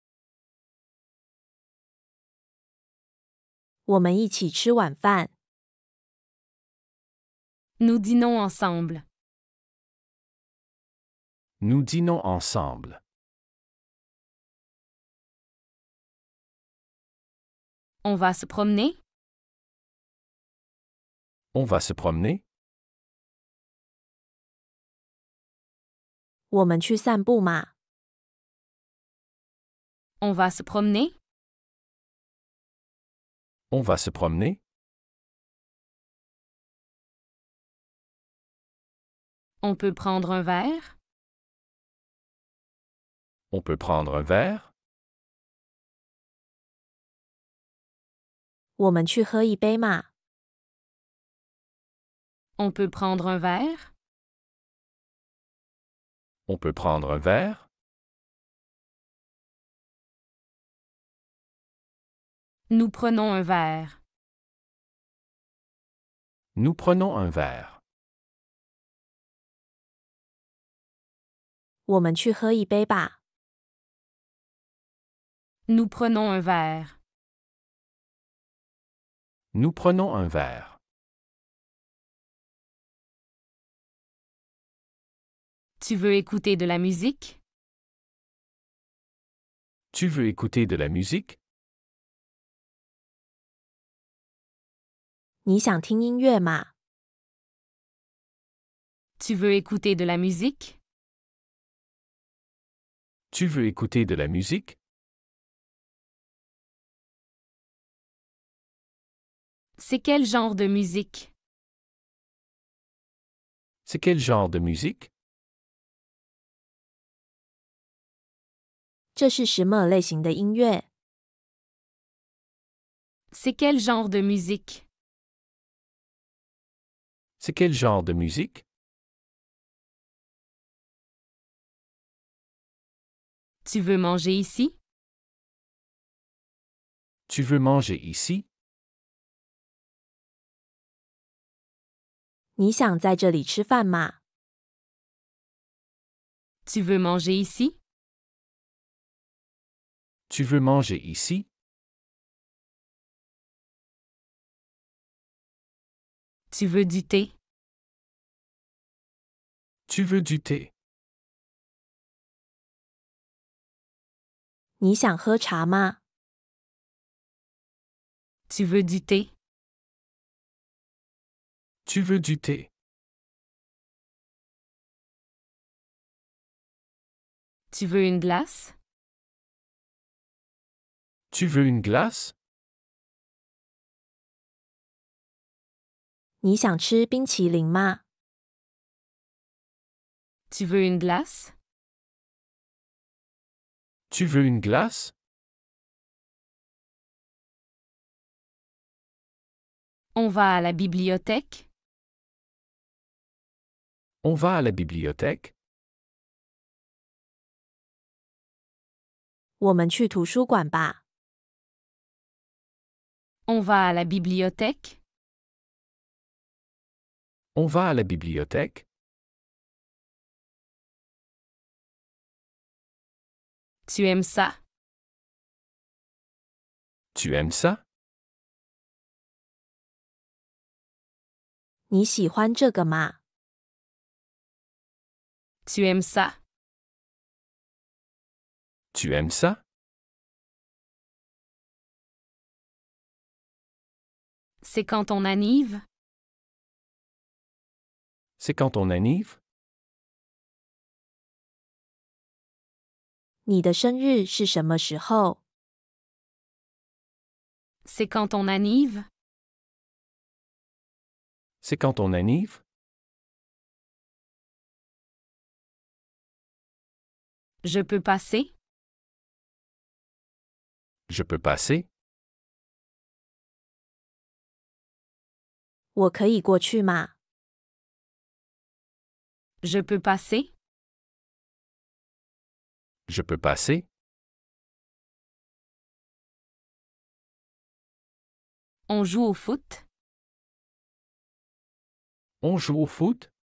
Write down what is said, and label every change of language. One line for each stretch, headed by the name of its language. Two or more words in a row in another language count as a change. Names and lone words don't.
Chinese: 我们一起吃晚饭。
French: Nous dînons ensemble. Nous dînons ensemble. On va se promener? On va se promener?
Chinese: 我们去散步吗？
French: On va se promener? On va se promener? On peut prendre un verre? On peut prendre un verre?
Chinese: 我们去喝一杯吗？
French: On peut prendre un verre? On peut prendre un verre? Nous prenons un verre. Nous prenons un verre.
Chinese: 我们去喝一杯吧。
French: Nous prenons un verre. Nous prenons un verre. Tu veux écouter de la musique? Tu veux écouter de la musique?
Chinese: 你想听音乐吗？
French: Tu veux écouter de la musique? Tu veux écouter de la musique? C'est quel genre de musique? C'est quel genre de musique?
Chinese: 这是什么类型的音乐？
French: C'est quel genre de musique? C'est quel genre de musique? Tu veux manger ici? Tu veux manger ici?
Chinese: 你想在这里吃饭吗？
French: Tu veux manger ici? Tu veux manger ici? Tu veux du thé? Tu veux du thé?
Chinese: 你想喝茶吗？
French: Tu veux du thé? Tu veux du thé? Tu veux une glace? Tu veux une glace?
Chinese: 你想吃冰淇淋吗？
French: Tu veux une glace? Tu veux une glace? On va à la bibliothèque? On va à la bibliothèque?
Chinese: 我们去图书馆吧。
French: On va à la bibliothèque? On va à la bibliothèque? Tu aimes ça? Tu aimes ça?
Chinese: 你喜欢这个吗？
French: Tu aimes ça? Tu aimes ça? C'est quand on annive? C'est quand on annive?
Chinese: 你的生日是什么时候？
French: C'est quand on annive? C'est quand on annive? Je peux passer? Je peux passer?
Chinese: 我可以过去吗？
French: Je peux passer? Je peux passer? On joue au foot? On joue au foot?